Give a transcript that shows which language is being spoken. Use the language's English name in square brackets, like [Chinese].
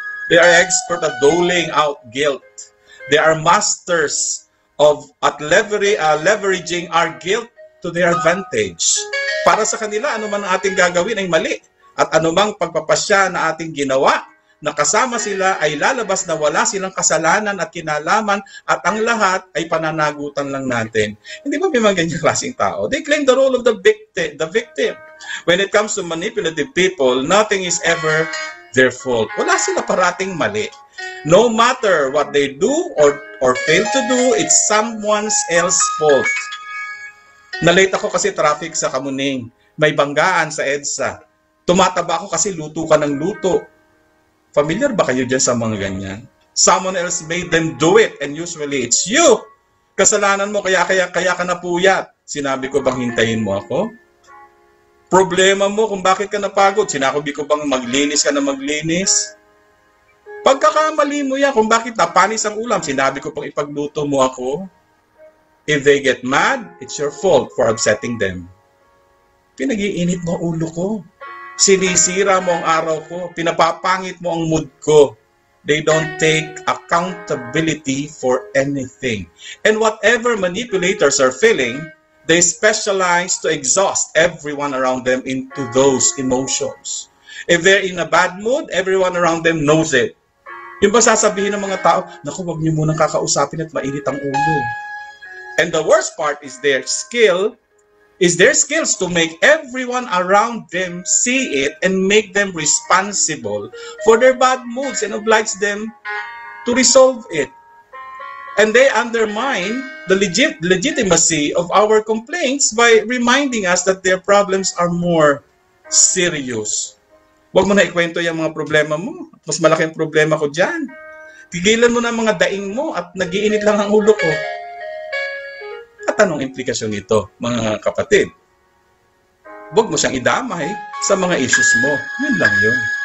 [English] They are expert at doling out guilt. They are masters at leveraging our guilt to their advantage. [Filipino] Para sa kanila, anuman ang ating gagawin ay mali, at anumang pagpapasya na ating ginawa, na kasama sila ay lalabas na wala silang kasalanan at kinalaman, at ang lahat ay pananagutan lang natin. Hindi ba may mga ganyang klaseng tao? [English] They claim the role of the victim. When it comes to manipulative people, nothing is ever their fault. [Filipino] Wala sila parating mali. [English] No matter what they do or fail to do, it's someone else's fault. [Filipino] Nalate ako kasi traffic sa Kamuning. May banggaan sa EDSA. Tumataba ako kasi luto ka ng luto. Familiar ba kayo dyan sa mga ganyan? [English] Someone else made them do it, and usually it's you. [Filipino] Kasalanan mo, kaya ka napuyat. Sinabi ko bang hintayin mo ako? Problema mo kung bakit ka napagod. Sinabi ko bang maglinis ka na maglinis? Pagkakamali mo yan kung bakit napanis ang ulam. Sinabi ko pang ipagluto mo ako. [English] If they get mad, it's your fault for upsetting them. [Filipino] Pinag-iinit mo ulo ko. Sinisira mo ang araw ko, pinapapangit mo ang mood ko. [English] They don't take accountability for anything. And whatever manipulators are feeling, they specialize to exhaust everyone around them into those emotions. If they're in a bad mood, everyone around them knows it. [Filipino] Yung ba sasabihin ng mga tao, naku, wag niyo munang kakausapin at mainit ang ulo. [English] And the worst part is their skills to make everyone around them see it and make them responsible for their bad moods and oblige them to resolve it. And they undermine the legitimacy of our complaints by reminding us that their problems are more serious. [Filipino] Huwag mo na ikwento yung mga problema mo. Mas malaking problema ko dyan. Tigilan mo na mga daing mo at nagiinit lang ang ulo ko. At anong implikasyon nito, mga kapatid? Huwag mo siyang idamay sa mga issues mo. Yun lang yun.